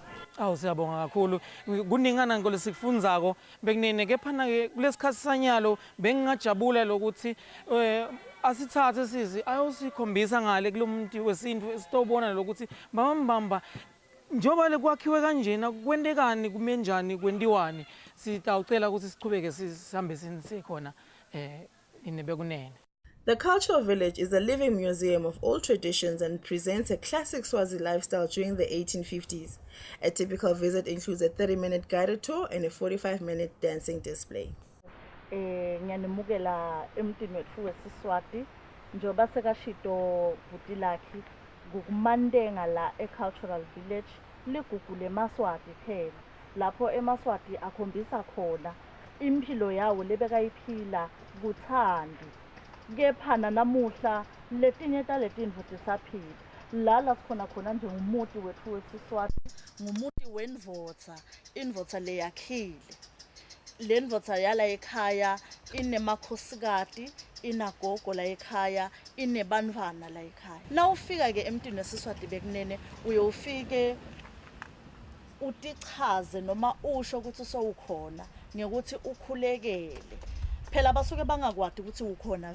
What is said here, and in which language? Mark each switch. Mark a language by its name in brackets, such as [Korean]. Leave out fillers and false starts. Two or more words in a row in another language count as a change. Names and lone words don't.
[Swati] Siyabonga kakhulu kuningana ngolo sikufundzako bekunene kepha ke kulesikhathi sanyalo bengingajabula lokuthi asithathe sizi ayosikhombisa ngale kulomuntu wesintu esitobona lokuthi bambamba njoba lekwakhiwe kanjena kwentekani kumenjani kwendiwani sitawucela ukuthi sichubeke sihambe sikhona inebe kunene. [English] The Cultural Village is a living museum of old traditions and presents a classic Swazi lifestyle during the 1850s. A typical visit includes a 30-minute guided tour and a 45-minute dancing display. [Swati] Ngiyanimukela emntwini wethu wesiswati njengoba sekashito bhuti lakhe kukumantenga la e-Cultural Village ligugu lemaswati phela lapho emaswati akhombisa khona impilo yawo lebekayiphila kuthandi kephana namuhla letinye taletintfo tisaphila la sikhona khona nje ngumuti wethu wesiswati ngumuti wendvodza indvodza leyakhile le ndvodza yala ekhaya inemakhosikazi inagogo la ekhaya inebantwana la ekhaya nawufika ke emntwini wesiswati bekunene uyofike utichaze noma usho ukuthi sowukhona ngekuthi ukhulekele phela basuke bangakwadi ukuthi ukhona